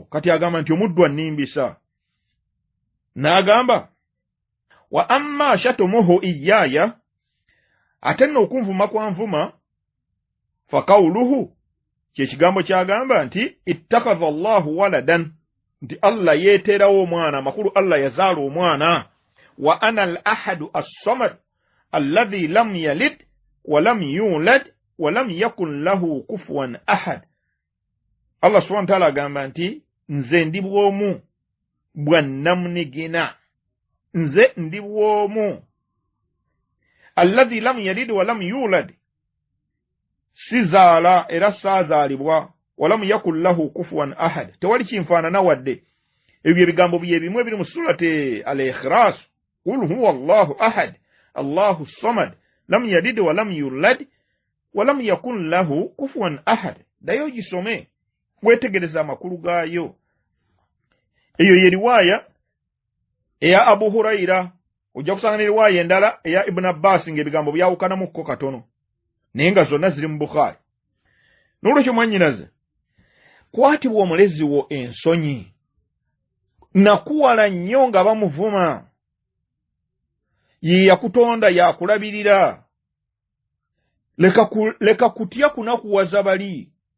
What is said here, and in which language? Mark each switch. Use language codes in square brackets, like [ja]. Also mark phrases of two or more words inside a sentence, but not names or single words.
[lg] Kati agamba nti omuddu annimbisa. N'agamba [ar] وأما شتمه إياي, [lg] ate nno okunvuma kwa nvuma Faqawluhu kyekigambo kyagamba nti [ar] اتخذ الله ولدا, [lg] nti Allah yeeterawo omwana, makulu Allah yazaala omwana. [ar] وأنا الأحد الصمد الذي لم يلد ولم يولد ولم يكن له كفوا أحد. [lg] Allah [ar] سبحانه وتعالى [lg] agamba nti nze ndi bw'omu bwa namunigina, nze ndi bw'omu [ar] الذي لم يلد ولم يولد, [lg] sizaala era saazaalibwa, [ar] ولم يكن له كفوا أحد, [lg] tewali kinfaanana wadde. Ebyo ebigambo bye bimu ebiri mu [ar] سورة الإخلاص قل هو الله أحد الله الصمد لم يلد ولم يولد ولم يكن له كفوا أحد. [lg] Dayo gisome wetegereza amakulu gaayo. Eyo ye riwaya eya Abu Huraira, ojja kusanga ne riwaya endala eya Ibn Abbas ng'ebigambo byawukanamukko katono, naye nga zonna ziri mu Bukhari. N'olwekyo mwannyinaze, kwatibwa omulezi wo ensonyi, nakuwala nnyo nga bamuvuma, ye yakutonda yakulabirira, leka kutya kunakuwaza bali.